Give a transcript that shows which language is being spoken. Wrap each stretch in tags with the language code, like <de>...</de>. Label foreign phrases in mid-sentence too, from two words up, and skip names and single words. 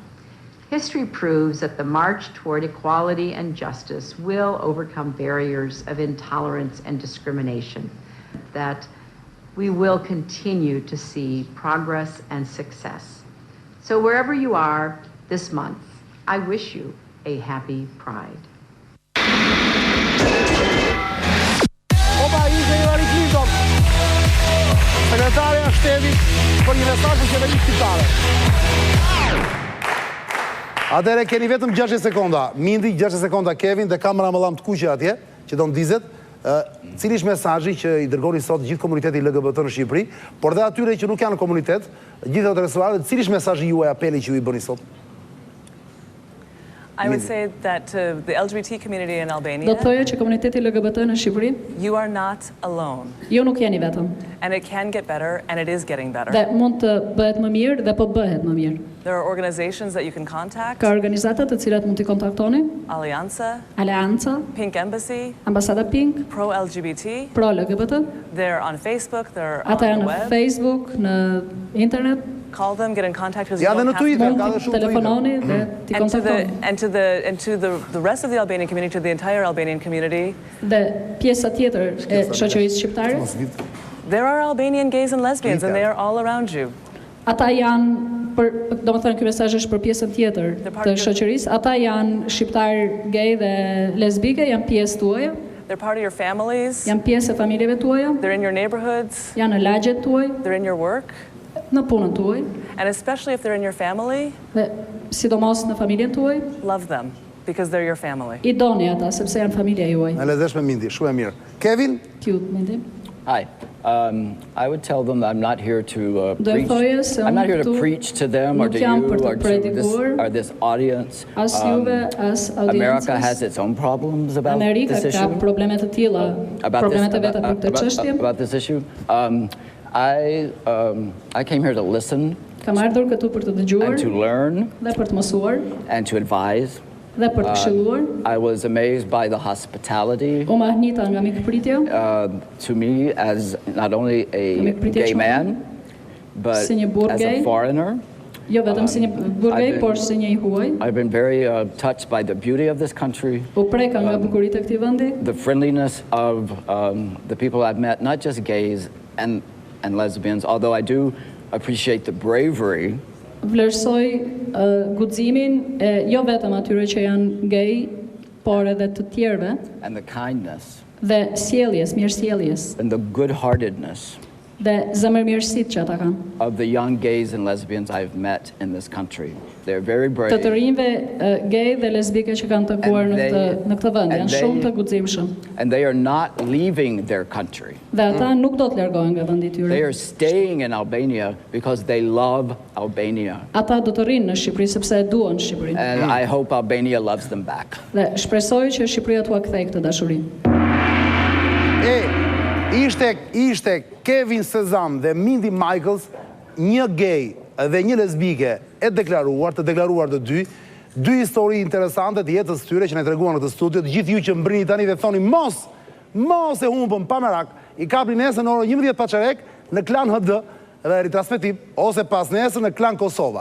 <en>History proves that the march toward equality and justice will overcome barriers of intolerance and discrimination, that we will continue to see progress and success. So wherever you are this month, I wish you a happy Pride.</en> <sq>Opa, ishte Hillary Clinton, sekretarja e shtetit për një mesazh për qeverisë shqiptare. Atëherë keni vetëm 60 sekonda. Mindy, 60 sekonda Kevin dhe kamera më llam të kuqe atje, që do ndizet. Cili është mesazhi që I dërgoni sot gjithë komuniteti LGBT në Shqipëri, por dhe atyre që nuk janë në komunitet, gjithë heteroseksualët, cili është mesazhi juaj, apeli që ju I bëni sot?</sq> <en>I would say that to the LGBT community in</en> <sq>Do</sq> <en>Albania,</en> <sq>të thoja që komuniteti LGBT në Shqipëri,</sq> <en>you are not alone.</en> <sq>ju nuk jeni vetëm.</sq> <en>And it can get better, and it is getting better.</en> <sq>Dhe mund të bëhet më mirë dhe po bëhet më mirë.</sq> <en>There are organizations that you can contact.</en> <sq>Ka organizata të cilat mund t'i kontaktoni, Alianza, Aleanca, Pink Embassy, Ambasada Pink, Pro LGBT. Pro LGBT.</sq> <en>They're on Facebook, they're on</en> <sq>Ata</sq> <en>the</en> <sq>janë në</sq> <en>web.</en> <sq>Facebook, në internet.</sq> <en>Call them, get in contact because</en> <sq>Ja, dhe në Twitter, Mund ka dhe t'i shumë telefononi Twitter. dhe t'i kontaktoni.</sq> <en>And to the rest of the Albanian community, to the entire Albanian community,</en> <sq>Dhe pjesa tjetër e shoqërisë shqiptare,</sq> <en>there are Albanian gays and lesbians, and they are all around you.</en> <sq>ata janë domethënë ky mesazh është për pjesën tjetër të shoqërisë. Ata janë shqiptar gay dhe lesbike, janë pjesë tuaja,</sq> <en>They're part of your families,</en> <sq>janë pjesë e familjeve tuaja,</sq> <en>they're in your neighborhoods,</en> <sq>janë në lagjet tuaj,</sq> <en>they're in your work,</en> <sq>në punën tuaj,</sq> <en>and especially if they're in your family,</en> <sq>dhe sidomos në familjen tuaj,</sq> <en>love them because they're your family.</en> <sq>I doni ata sepse janë familja juaj. Në lezetshme Mindy, shumë e mirë. Kevin?</sq> <en>Cute, Mindy. Hi. I would tell them that I'm not here to</en> <sq>Do e</sq> <en>preach.</en> <sq>thoje se</sq> <en>I'm not here to</en> <sq>unë</sq> <en>preach to them or</en> <sq>nuk</sq> <en>to</en> <sq>jam</sq> <en>you</en> <sq>për të</sq> <en>or to</en> <sq>predikuar,</sq> <en>this audience.</en> <sq>as juve, as</sq> <en>America has</en> <sq>audiencës.</sq> <en>its own problems about</en> <sq>Amerika</sq> <en>this</en> <sq>ka</sq> <en>issue.</en> <sq>probleme të tilla, probleme të veta për këtë çështje.</sq> <en>About this issue. I came here to listen</en> <sq>Kam ardhur këtu për të dëgjuar</sq> <en>and to learn</en> <sq>dhe për të mësuar</sq> <en>and to advise.</en> <sq>dhe për të këshilluar.</sq> <en>I was amazed by the hospitality</en> <sq>U mahnita nga mikpritja</sq> <en>to me as not only a</en> <sq>Mikpritje</sq> <en>gay</en> <sq>shumë.</sq> <en>man, but</en> <sq>Si një burr</sq> <en>as a</en> <sq>gay.</sq> <en>foreigner.</en> <sq>Jo vetëm si një burgej, por si një i huaj.</sq> <en>I've been very touched by the beauty of this country,</en> <sq>U preka nga bukuritë e këtij vendi,</sq> <en>the friendliness of the people I've met, not just gays and lesbians, although I do appreciate the bravery</en> <sq>vlerësoj guximin jo vetëm atyre që janë gay, por edhe të tjerëve</sq> <en>and the kindness</en> <sq>dhe sjelljes, mirësjelljes</sq> <en>and the good-heartedness</en> <sq>dhe zemërmirësitë që ata kanë.</sq> <en>of the young gays and lesbians I've met in this country. They're very brave.</en> <sq>Të rinjve gay dhe lesbike që kanë takuar</sq> <en>And</en> <sq>në këtë vend,</sq> <en>and</en> <sq>janë</sq> <en>they-</en> <sq>shumë të guximshëm.</sq> <en>And they are not leaving their country.</en> <sq>Dhe ata nuk do të largohen nga vendi i</sq> <en>They</en> <sq>tyre.</sq> <en>are staying in Albania because they love Albania.</en> <sq>Ata do të rinë në Shqipëri sepse e duan Shqipërinë.</sq> <en>And I hope Albania loves them back.</en> <sq>Dhe shpresoj që Shqipëria t'ua kthej këtë dashuri. Ishte Kevin Sessums dhe Mindy Michels, një gay dhe një lesbike të deklaruar të dy histori interesante të jetës tyre që ne treguan në këtë studio, të gjithë ju që mbrini tani dhe thoni mos e humbëm pa merak, i kapni nesër në orën 11 paçarek në Klan HD dhe ritransmetim, ose pas nesër në Klan Kosova.</sq>